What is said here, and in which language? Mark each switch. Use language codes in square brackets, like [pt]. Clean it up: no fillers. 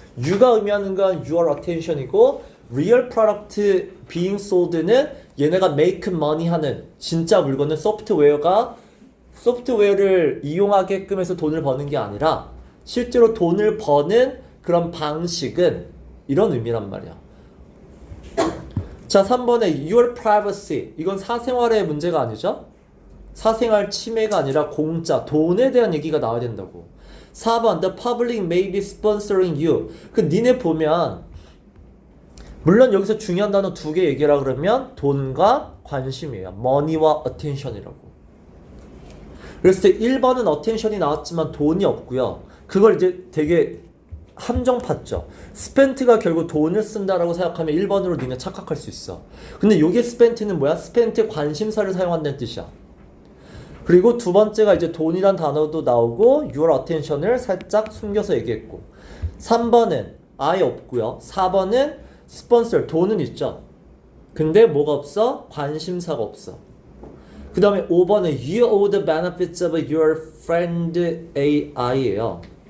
[ko] you가 의미하는 건 your attention이고 real product being sold 는 얘네가 make money 하는 진짜 물건은 소프트웨어를 이용하게끔 해서 돈을 버는 게 아니라 실제로 돈을 버는 그런 방식은 이런 의미란 말이야. 자, 3번에 your privacy. 이건 사생활의 문제가 아니죠? 사생활 침해가 아니라 공짜, 돈에 대한 얘기가 나와야 된다고. [en] 4번 the public may be sponsoring you. [ko] 그 니네 보면 물론 여기서 중요한 단어 두 개 얘기하라 그러면 돈과 관심이에요. money와 attention이라고. 그랬을 때 1번은 attention이 나왔지만 돈이 없고요. 그걸 이제 되게 함정 팠죠. spent가 결국 돈을 쓴다라고 생각하면 1번으로 니네 착각할 수 있어. 근데 요게 spent는 뭐야? spent 관심사를 사용한다는 뜻이야. 그리고 두 번째가 이제 돈이란 단어도 나오고 your attention을 살짝 숨겨서 얘기했고 3번은 아예 없고요. 4번은 sponsor, 돈은 있죠. 근데 뭐가 없어? 관심사가 없어. [en] 그 다음에 5번은 you owe the benefits of your friend AI예요.